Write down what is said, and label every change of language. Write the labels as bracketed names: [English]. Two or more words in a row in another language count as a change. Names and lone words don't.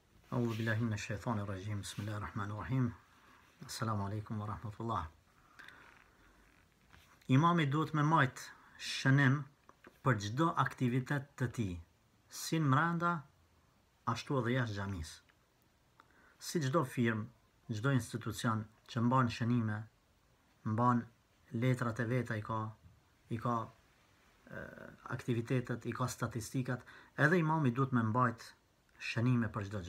[Arabic] أعوذ بالله من الشيطان الرجيم. بسم الله الرحمن الرحيم. السلام عليكم ورحمة الله. [Albanian] Imami duhet me majt shënim për çdo aktivitet të tij, si në mrenda, ashtu edhe jashtë xhamisë. Si çdo firmë, çdo institucion që mban shënime, mban letrat e veta, i ka aktivitetet, i ka statistikat, edhe imami duhet me mbajt shënime për çdo gjë.